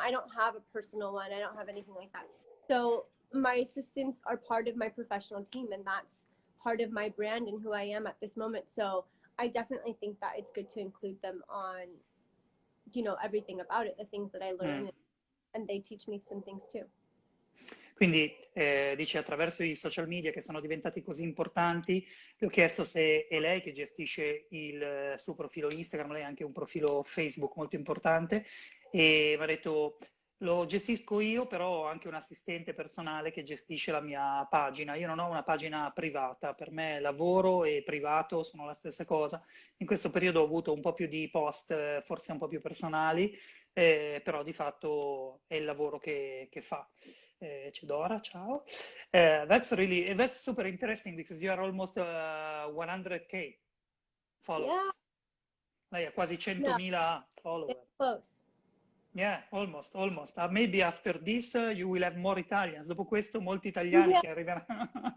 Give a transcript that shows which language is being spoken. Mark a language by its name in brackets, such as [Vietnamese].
[English] I don't have a personal one. I don't have anything like that. So my assistants are part of my professional team and that's part of my brand and who I am at this moment. So I definitely think that it's good to include them on, you know, everything about it, the things that I learn, and they teach me some things too. [Italian] Quindi dice attraverso i social media che sono diventati così importanti, le ho chiesto se è lei che gestisce il suo profilo Instagram, lei ha anche un profilo Facebook molto importante, e mi ha detto lo gestisco io, però ho anche un assistente personale che gestisce la mia pagina. Io non ho una pagina privata, per me lavoro e privato sono la stessa cosa. In questo periodo ho avuto un po' più di post, forse un po' più personali, però di fatto è il lavoro che fa. Cedora, ciao. [English] That's super interesting because you are almost 100K followers. Yeah, [Italian] Lei ha quasi 100.000 follower. [English] close. Yeah, almost. Maybe after this you will have more Italians. [Italian] Dopo questo molti italiani che arriveranno.